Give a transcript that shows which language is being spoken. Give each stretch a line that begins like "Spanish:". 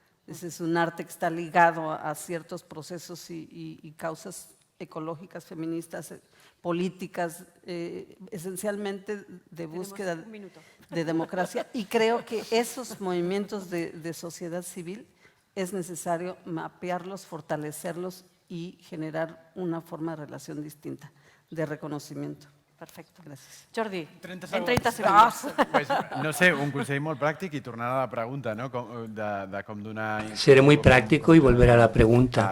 Spanish: Ese es un arte que está ligado a ciertos procesos y causas ecológicas, feministas, políticas, esencialmente de búsqueda de democracia. Y creo que esos movimientos de sociedad civil es necesario mapearlos, fortalecerlos y generar una forma de relación distinta, de reconocimiento. Perfecto.
Catalan: Gràcies. Jordi, 30 en 30 segons.
Spanish: Pues, no sé,
Catalan: un consell molt pràctic i tornar a la pregunta, no? De com donar...
Spanish: Seré muy práctico y volver a la pregunta.